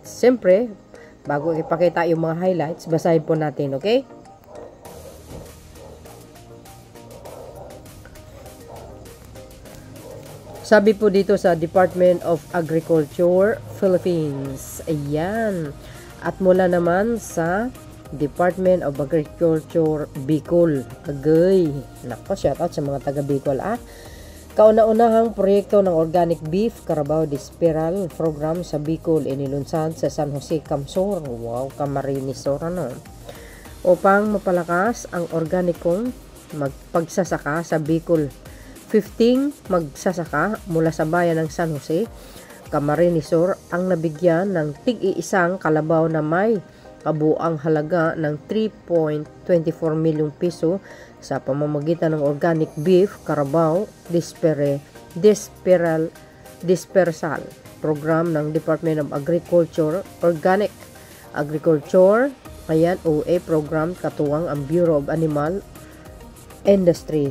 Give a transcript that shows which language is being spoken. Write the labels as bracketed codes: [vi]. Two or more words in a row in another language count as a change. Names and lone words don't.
[tl] Siyempre, bago ipakita yung mga highlights, basahin po natin, okay? Sabi po dito sa Department of Agriculture, Philippines. Ayan. At mula naman sa Department of Agriculture, Bicol. Agay. Nako, shoutout sa mga taga Bicol. Kauna-unahang proyekto ng Organic Beef Carabao Dispiral Program sa Bicol inilunsad sa San Jose, Camsor. Wow, Camarines Sur, ano? Upang mapalakas ang organikong magpagsasaka sa Bicol. 15 magsasaka mula sa bayan ng San Jose, Camarines Sur ang nabigyan ng tig-iisang kalabaw na may kabuang halaga ng 3.24 milyong piso sa pamamagitan ng Organic Beef Carabao Dispersal Program ng Department of Agriculture, Organic Agriculture, ayan, OA program, katuwang ang Bureau of Animal Industry.